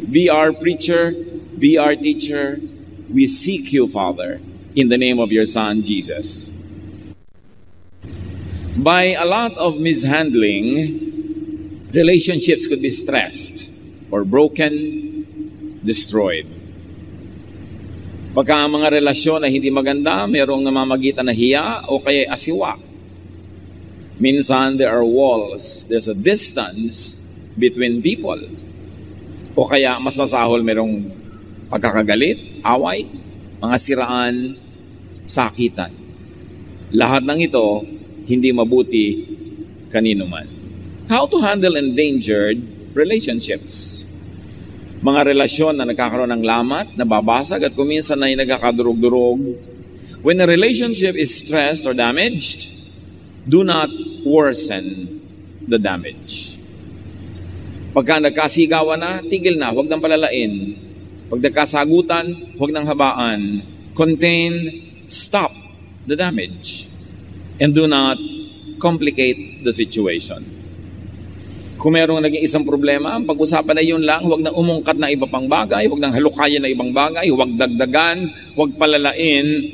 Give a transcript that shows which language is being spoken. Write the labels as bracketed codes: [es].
[en] Be our preacher, be our teacher. We seek you, Father, in the name of your Son, Jesus. By a lot of mishandling, relationships could be stressed or broken, destroyed. [tl] Pagka ang mga relasyon na hindi maganda, mayroong namamagitan na hiya o kaya asiwa. Minsan, [en] there are walls. There's a distance between people. [tl] O kaya, mas masahol, mayroong pagkakagalit, away, mga siraan, sakitan. Lahat ng ito, hindi mabuti kanino man. [en] How to handle endangered relationships? [tl] Mga relasyon na nagkakaroon ng lamat, nababasag at kuminsan na nagkakadurog-durog. [en] When a relationship is stressed or damaged, do not worsen the damage. [tl] Pagka nagkasigawan na, tigil na, huwag nang palalain. Pag nagkasagutan, huwag nang habaan. [en] Contain, stop the damage. And do not complicate the situation. [tl] Kung mayroong naging isang problema, ang pag-usapan na yun lang, huwag na umungkat na iba pang bagay, huwag nang halukayan na ibang bagay, huwag dagdagan, huwag palalain.